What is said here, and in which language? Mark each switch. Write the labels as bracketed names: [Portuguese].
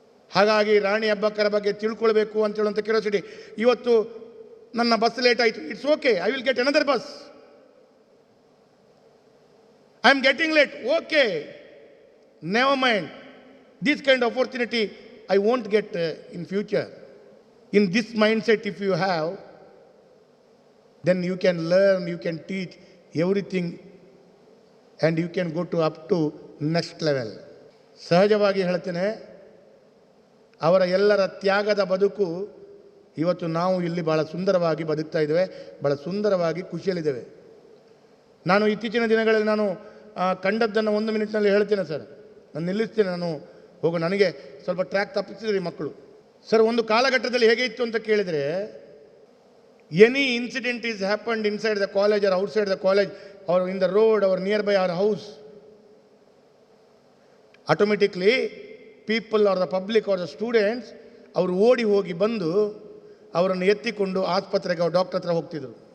[Kannada] ಹಾಗಾಗಿ ರಾಣಿ ಅಬ್ಬಕ್ಕರ ಬಗ್ಗೆ ತಿಳ್ಕೊಳ್ಬೇಕು ಅಂತ ಹೇಳುವಂಥ ಕ್ಯೂರಿಯಾಸಿಟಿ. ಇವತ್ತು ನನ್ನ ಬಸ್ ಲೇಟ್ ಆಯಿತು, [English] It's okay, I will get another bus. I am getting late, okay, never mind. This kind of opportunity I won't get in future. In this mindset if you have, then you can learn, you can teach everything and you can go to up to next level. [Kannada] ಸಹಜವಾಗಿ ಹೇಳ್ತೇನೆ, ಅವರ ಎಲ್ಲರ ತ್ಯಾಗದ ಬದುಕು ಇವತ್ತು ನಾವು ಇಲ್ಲಿ ಭಾಳ ಸುಂದರವಾಗಿ ಬದುಕ್ತಾ ಇದ್ದೇವೆ, ಭಾಳ ಸುಂದರವಾಗಿ ಖುಷಿಯಲ್ಲಿದ್ದೇವೆ. ನಾನು ಇತ್ತೀಚಿನ ದಿನಗಳಲ್ಲಿ ನಾನು ಕಂಡದ್ದನ್ನು 1 ಮಿನಿಟ್ನಲ್ಲಿ ಹೇಳ್ತೇನೆ ಸರ್. ನಾನು ನಿಲ್ಲಿಸ್ತೇನೆ, ನನಗೆ ಸ್ವಲ್ಪ ಟ್ರ್ಯಾಕ್ ತಪ್ಪಿಸಿದ್ರಿ ಮಕ್ಕಳು. ಸರ್, ಒಂದು ಕಾಲಘಟ್ಟದಲ್ಲಿ ಹೇಗೆ ಇತ್ತು ಅಂತ ಕೇಳಿದರೆ, [English] any incident is happened inside the college or outside the college or in the road or nearby our house, automatically people or the public or the students [Kannada] ಅವರು ಓಡಿ ಹೋಗಿ ಬಂದು ಅವರನ್ನು ಎತ್ತಿಕೊಂಡು ಆಸ್ಪತ್ರೆಗೆ ಡಾಕ್ಟರ್ ಹತ್ರ ಹೋಗ್ತಿದ್ರು.